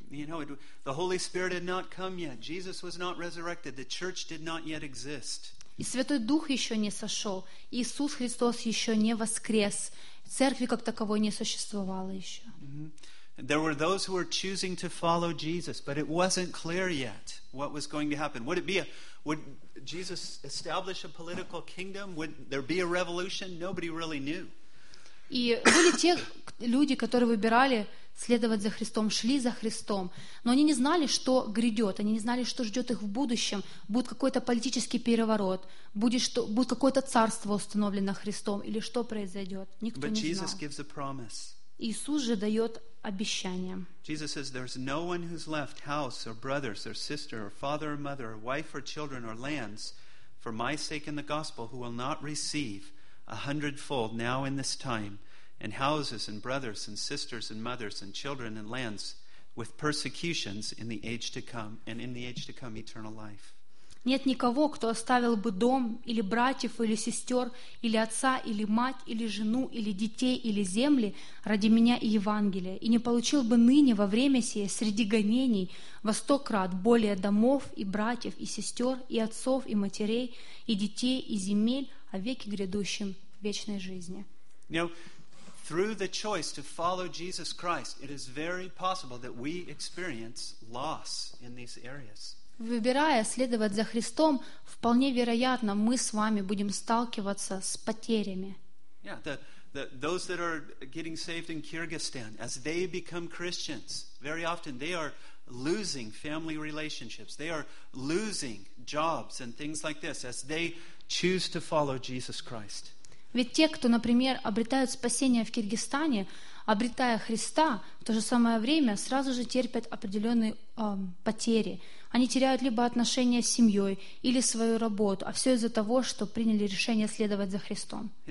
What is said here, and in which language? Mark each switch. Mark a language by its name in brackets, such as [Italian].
[English] You know, the Holy Spirit had not come yet. Jesus was not resurrected. The church did not yet exist. [Russian] И Святой Дух еще не сошел. Иисус Христос еще не воскрес. Церкви как таковой не существовало еще. Mm-hmm. [English] There were those who were choosing to follow Jesus, but it wasn't clear yet what was going to happen. Would Jesus establish a political kingdom? Would there be a revolution? Nobody really knew. [Russian] И были те люди, которые выбирали следовать за Христом, шли за Христом, но они не знали, что грядет, они не знали, что ждет их в будущем. Будет какой-то политический переворот, будет какое-то царство установлено Христом, или что произойдет? Никто не знал. [English] But Jesus gives a promise. [Russian] Иисус же дает обещание. [English] Jesus says, "There's no one who's left house or brothers or sister or father or mother or wife or children or lands for my sake in the gospel who will not receive a hundredfold now in this time, and houses and brothers and sisters and mothers and children and lands with persecutions in the age to come, and in the age to come eternal life." [Russian] Нет никого, кто оставил бы дом, или братьев, или сестер, или отца, или мать, или жену, или детей, или земли ради меня и Евангелия, и не получил бы ныне во время сие среди гонений во сто крат более домов и братьев, и сестер, и отцов, и матерей, и детей, и земель, а в веке грядущем в вечной жизни. [English] Now, through the choice to follow Jesus Christ, it is very possible that we experience loss in these areas. [Russian] Выбирая следовать за Христом, вполне вероятно, мы с вами будем сталкиваться с потерями. [English] Those that are getting saved in Kyrgyzstan, as they become Christians, very often they are losing family relationships, they are losing jobs and things like this as they choose to follow Jesus Christ. [Russian] Ведь те, кто, например, обретают спасение в Киргизстане, обретая Христа, в то же самое время сразу же терпят определенные потери. Они теряют либо отношения с семьей, или свою работу, а все из-за того, что приняли решение следовать за Христом.